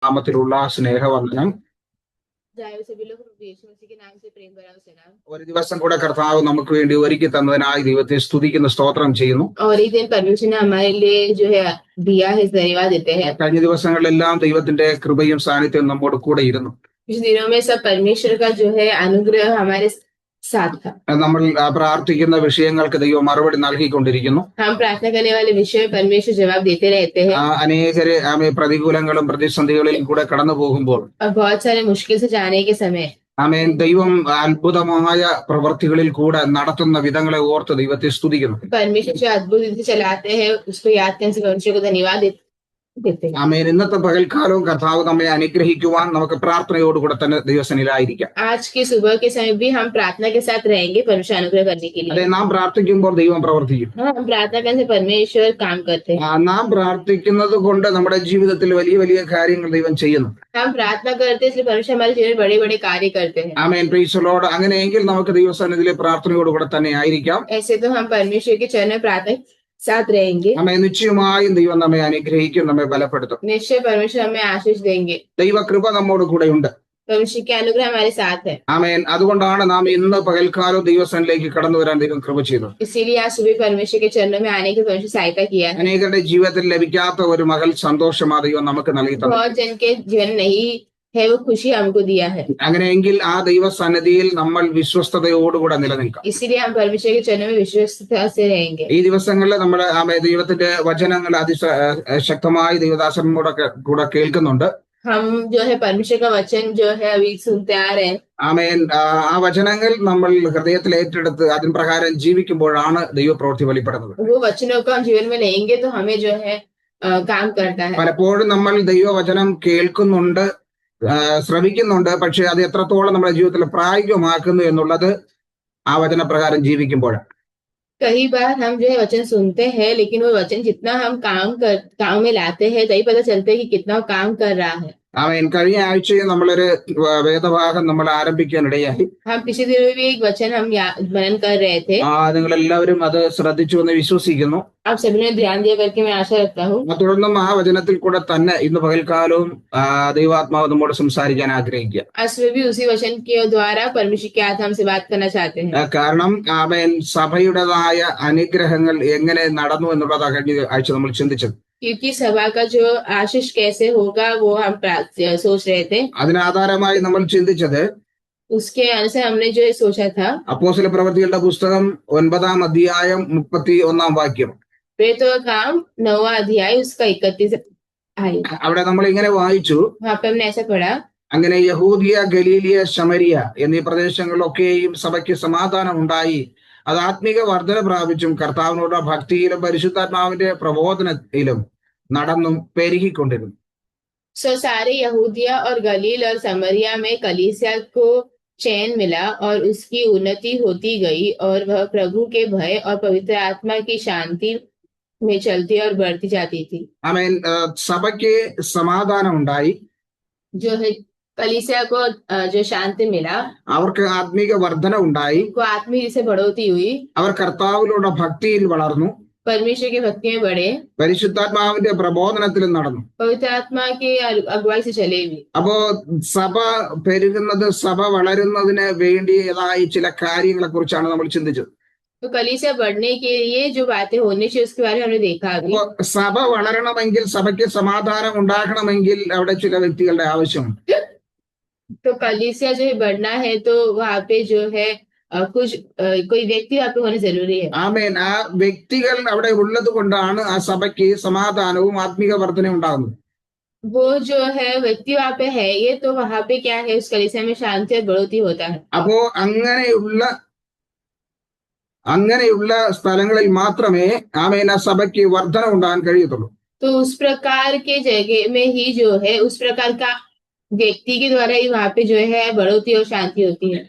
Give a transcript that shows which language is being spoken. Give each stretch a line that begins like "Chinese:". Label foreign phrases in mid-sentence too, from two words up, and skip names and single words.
Malayalam: നാമത്തിലുള്ള സ്നേഹവന്ദനം.
Hindi: सभी लोग यीशु मसीह के नाम से प्रेम भरा सलाम।
Malayalam: ഒരു ദിവസം കൂടെ കർത്താവ് നമുക്ക് വേണ്ടി ഒരുക്കി തന്നതിനായി ദൈവത്തെ സ്തുതിക്കുന്ന സ്തോത്രം ചെയ്യുന്നു.
Hindi: और एक दिन परमेश्वर ने हमारे लिए जो है दिया है, धन्यवाद देते हैं।
Malayalam: കഴിഞ്ഞ ദിവസങ്ങളിലെല്ലാം ദൈവത്തിന്റെ കൃപയും സാന്നിധ്യവും നമ്മോട് കൂടെ ഇരുന്നു.
Hindi: कुछ दिनों में सब परमेश्वर का जो है अनुग्रह हमारे साथ था।
Malayalam: നമ്മൾ പ്രാർത്ഥിക്കുന്ന വിഷയങ്ങൾക്ക് ദൈവം മറുപടി നൽകിക്കൊണ്ടിരിക്കുന്നു.
Hindi: हम प्रार्थना करने वाले विषय में परमेश्वर जवाब देते रहते हैं।
Malayalam: അനേകര് പ്രതികൂലങ്ങളും പ്രതിസന്ധികളിലും കൂടെ കടന്നു പോകുമ്പോൾ
Hindi: और बहुत सारे मुश्किल से जाने के समय
Malayalam: ആമേൻ ദൈവം അത്ഭുതമായ പ്രവൃത്തികളിൽ കൂടെ നടത്തുന്ന വിധങ്ങളെ ഓർത്ത് ദൈവത്തെ സ്തുതിക്കുന്നു.
Hindi: परमेश्वर जो अद्भुत रीति से चलाते हैं उसको याद करने से परमेश्वर को धन्यवाद देते हैं।
Malayalam: ആമേൻ. ഇന്നത്തെ പകൽക്കാലവും കർത്താവ് നമ്മെ അനുഗ്രഹിക്കുവാൻ നമുക്ക് പ്രാർത്ഥനയോടുകൂടെ തന്നെ ദൈവസന്നിധിയിലായിരിക്കാം.
Hindi: आज की सुबह के समय भी हम प्रार्थना के साथ रहेंगे परमेश्वर अनुग्रह करने के लिए।
Malayalam: അതെ, നാം പ്രാർത്ഥിക്കുമ്പോൾ ദൈവം പ്രവർത്തിക്കും.
Hindi: हम प्रार्थना करने से परमेश्वर काम करते हैं।
Malayalam: നാം പ്രാർത്ഥിക്കുന്നത് കൊണ്ട് നമ്മുടെ ജീവിതത്തിൽ വലിയ വലിയ കാര്യങ്ങൾ ദൈവം ചെയ്യുന്നു.
Hindi: हम प्रार्थना करते हैं इसलिए परमेश्वर हमारे जीवन में बड़े बड़े कार्य करते हैं।
English: ആമേൻ. praise the Lord.
Malayalam: അങ്ങനെയെങ്കിൽ നമുക്ക് ദൈവസന്നിധിയിലെ പ്രാർത്ഥനയോടുകൂടെ തന്നെ ആയിരിക്കാം.
Hindi: ऐसे तो हम परमेश्वर के चरण में प्रार्थना साथ रहेंगे।
Malayalam: ആമേൻ. നിശ്ചയമായും ദൈവം നമ്മെ അനുഗ്രഹിക്കും, നമ്മെ ബലപ്പെടുത്തും.
Hindi: निश्चय परमेश्वर हमें आशीष देंगे।
Malayalam: ദൈവകൃപ നമ്മോട് കൂടെയുണ്ട്.
Hindi: परमेश्वर के अनुग्रह हमारे साथ है।
Malayalam: ആമേൻ. അതുകൊണ്ടാണ് നാം ഇന്ന് പകൽക്കാലം ദൈവസന്നിധിയിലേക്ക് കടന്നു വരാൻ ദൈവം കൃപ ചെയ്തത്.
Hindi: इसीलिए आज सुबह परमेश्वर के चरणों में आने की परमेश्वर सहायता किया है।
Malayalam: അനേകരുടെ ജീവിതത്തിൽ ലഭിക്കാത്ത ഒരു മകൾ സന്തോഷമാ ദൈവം നമുക്ക് നൽകി തന്നു.
Hindi: बहुत जन के जीवन नहीं है वो खुशी हमको दिया है।
Malayalam: അങ്ങനെയെങ്കിൽ ആ ദൈവസന്നിധിയിൽ നമ്മൾ വിശ്വസ്തയോടുകൂടെ നിലനിൽക്കാം.
Hindi: इसीलिए हम परमेश्वर के चरणों में विश्वस्तता से रहेंगे।
Malayalam: ഈ ദിവസങ്ങളിൽ നമ്മൾ ദൈവത്തിന്റെ വചനങ്ങൾ ശക്തമായി ദൈവദാസന്മാരുടെ കൂടെ കേൾക്കുന്നുണ്ട്.
Hindi: हम जो है परमेश्वर का वचन जो है अभी सुनते आ रहे हैं।
Malayalam: ആമേൻ. ആ വചനങ്ങൾ നമ്മൾ ഹൃദയത്തിൽ ഏറ്റെടുത്ത് അതിന് പ്രകാരം ജീവിക്കുമ്പോഴാണ് ദൈവപ്രവൃത്തി വെളിപ്പെടുന്നത്.
Hindi: वो वचनों को हम जीवन में लेंगे तो हमें जो है काम करता है।
Malayalam: പലപ്പോഴും നമ്മൾ ദൈവവചനം കേൾക്കുന്നുണ്ട്, ശ്രമിക്കുന്നുണ്ട്, പക്ഷെ അത് എത്രത്തോളം നമ്മുടെ ജീവിതത്തിൽ പ്രായോഗികമാക്കുന്നു എന്നുള്ളത് ആ വചനപ്രകാരം ജീവിക്കുമ്പോഴാണ്.
Hindi: कई बार हम जो है वचन सुनते हैं लेकिन वो वचन जितना हम काम में लाते हैं तभी पता चलता है कि कितना वो काम कर रहा है।
Malayalam: ആമേൻ. കഴിഞ്ഞ ആഴ്ചയിൽ നമ്മളൊരു വേദഭാഗം നമ്മൾ ആരംഭിക്കാനിടയായി.
Hindi: हम पिछले दिनों में एक वचन हम मनन कर रहे थे।
Malayalam: നിങ്ങളെല്ലാവരും അത് ശ്രദ്ധിച്ചു എന്ന് വിശ്വസിക്കുന്നു.
Hindi: आप सभी ने ध्यान दिया करके मैं आशा रखता हूँ।
Malayalam: തുടർന്നും ആ വചനത്തിൽ കൂടെ തന്നെ ഇന്ന് പകൽക്കാലവും ദൈവാത്മാവ് നമ്മോട് സംസാരിക്കാൻ ആഗ്രഹിക്കുക.
Hindi: आज भी उसी वचन के द्वारा परमेश्वर के आत्मा हमसे बात करना चाहते हैं।
Malayalam: കാരണം ആമേൻ സഭയുടേതായ അനുഗ്രഹങ്ങൾ എങ്ങനെ നടന്നു എന്നുള്ളതാണ് കഴിഞ്ഞ ആഴ്ച നമ്മൾ ചിന്തിച്ചത്.
Hindi: क्योंकि सभा का जो आशीष कैसे होगा वो हम सोच रहे थे।
Malayalam: അതിനാധാരമായി നമ്മൾ ചിന്തിച്ചത്
Hindi: उसके अनुसार हमने जो सोचा था
Malayalam: അപ്പോസ്തല പ്രവൃത്തികളുടെ പുസ്തകം 9-ാം അധ്യായം 31-ാം വാക്യം.
Hindi: प्रेरितों का काम 9वां अध्याय उसका 31 आयत।
Malayalam: അവിടെ നമ്മൾ ഇങ്ങനെ വായിച്ചു,
Hindi: वहाँ पे हमने ऐसा पढ़ा,
Malayalam: അങ്ങനെ യഹൂദിയ, ഗലീലിയ, ശമരിയ എന്നീ പ്രദേശങ്ങളിലൊക്കെയും സഭയ്ക്ക് സമാധാനം ഉണ്ടായി. അത് ആത്മീക വർധന പ്രാപിച്ചും കർത്താവിനോട് ഭക്തിയിലും പരിശുദ്ധാത്മാവിന്റെ പ്രബോധനത്തിലും നടന്നും പെരുകിക്കൊണ്ടിരുന്നു.
Hindi: सो सारे यहूदिया और गलील और समरिया में कलीसिया को चैन मिला और उसकी उन्नति होती गई और वह प्रभु के भय और पवित्र आत्मा की शांति में चलती और बढ़ती जाती थी।
Malayalam: ആമേൻ. സഭയ്ക്ക് സമാധാനം ഉണ്ടായി.
Hindi: जो है कलीसिया को जो शांति मिला,
Malayalam: അവർക്ക് ആത്മീക വർധന ഉണ്ടായി.
Hindi: उनको आत्मिक से बढ़ोतरी हुई,
Malayalam: അവർ കർത്താവിലുള്ള ഭക്തിയിൽ വളർന്നു,
Hindi: परमेश्वर की भक्ति में बढ़े,
Malayalam: പരിശുദ്ധാത്മാവിന്റെ പ്രബോധനത്തിലും നടന്നു.
Hindi: पवित्र आत्मा की अगुवाई से चले भी।
Malayalam: അപ്പോ സഭ പെരുകുന്നത്, സഭ വളരുന്നതിന് വേണ്ടിയതായി ചില കാര്യങ്ങളെ കുറിച്ചാണ് നമ്മൾ ചിന്തിച്ചത്.
Hindi: तो कलीसिया बढ़ने के लिए जो बातें होनी चाहिए उसके बारे में हमने देखा अभी।
Malayalam: അപ്പോ സഭ വളരണമെങ്കിൽ, സഭയ്ക്ക് സമാധാനം ഉണ്ടാകണമെങ്കിൽ അവിടെ ചില വ്യക്തികളുടെ ആവശ്യമുണ്ട്.
Hindi: तो कलीसिया जो है बढ़ना है तो वहाँ पे जो है कुछ कोई व्यक्ति वहाँ पे होने जरूरी है।
Malayalam: ആമേൻ. ആ വ്യക്തികൾ അവിടെ ഉള്ളത് കൊണ്ടാണ് ആ സഭയ്ക്ക് സമാധാനവും ആത്മീക വർധനയും ഉണ്ടാകുന്നത്.
Hindi: वो जो है व्यक्ति वहाँ पे है ये तो वहाँ पे क्या है, उस कलीसिया में शांति और बढ़ोतरी होता है।
Malayalam: അപ്പോ അങ്ങനെയുള്ള സ്ഥലങ്ങളിൽ മാത്രമേ ആമേൻ ആ സഭയ്ക്ക് വർധന ഉണ്ടാകാൻ കഴിയത്തുള്ളൂ.
Hindi: तो उस प्रकार के जगह में ही जो है उस प्रकार का व्यक्ति के द्वारा ही वहाँ पे जो है बढ़ोतरी और शांति होती है।